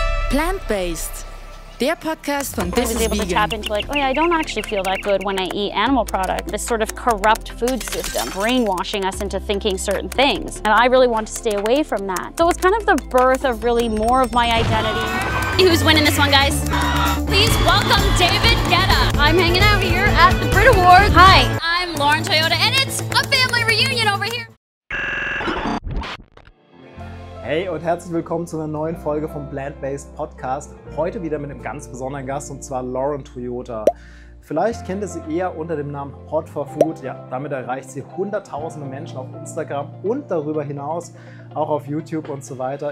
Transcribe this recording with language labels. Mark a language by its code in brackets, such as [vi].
[de] Plant-Based, der Podcast von [en] I was This is able to Vegan. tap into like, oh yeah, I don't actually feel that good when I eat animal product. This sort of corrupt food system, brainwashing us into thinking certain things. And I really want to stay away from that. So it's kind of the birth of really more of my identity. Who's winning this one, guys? Please welcome David Guetta. I'm hanging out here at the Brit Awards. Hi, I'm Lauren Toyota, and it's a family reunion over here. [de] Hey und herzlich willkommen zu einer neuen Folge vom Plant-Based Podcast. Heute wieder mit einem ganz besonderen Gast und zwar Lauren Toyota. Vielleicht kennt ihr sie eher unter dem Namen Hot for Food. Ja, damit erreicht sie hunderttausende Menschen auf Instagram und darüber hinaus auch auf YouTube und so weiter.